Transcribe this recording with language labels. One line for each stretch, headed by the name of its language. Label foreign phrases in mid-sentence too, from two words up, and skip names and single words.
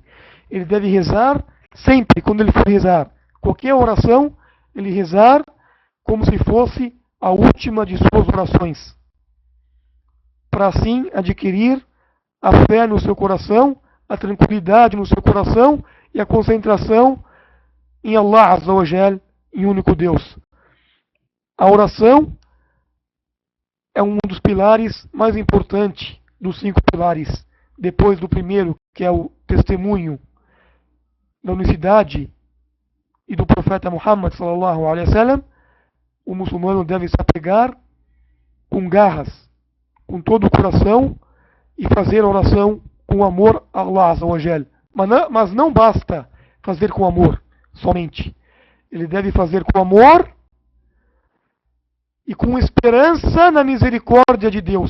Portuguese: Ele deve rezar sempre, quando ele for rezar qualquer oração, ele rezar como se fosse a última de suas orações, para assim adquirir a fé no seu coração, a tranquilidade no seu coração e a concentração em Allah
Arabic: عز وجل,
Portuguese: em único Deus. A oração é um dos pilares mais importantes dos 5 pilares, depois do primeiro, que é o testemunho da unicidade e do profeta Muhammad
Arabic: صلى الله عليه وسلم.
Portuguese: O muçulmano deve se apegar com garras, com todo o coração, e fazer a oração com amor a Allah
Arabic: عز وجل.
Portuguese: Mas não basta fazer com amor somente. Ele deve fazer com amor e com esperança na misericórdia de Deus.